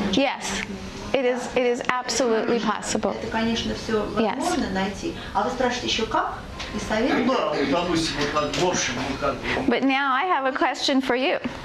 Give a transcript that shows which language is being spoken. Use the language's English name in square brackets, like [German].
[English] Yes, it is absolutely possible. [Russian] Это, конечно, все возможно найти. А вы спрашиваете еще как? И совет? Да, допустим, в общем, [English] But now I have a question for you.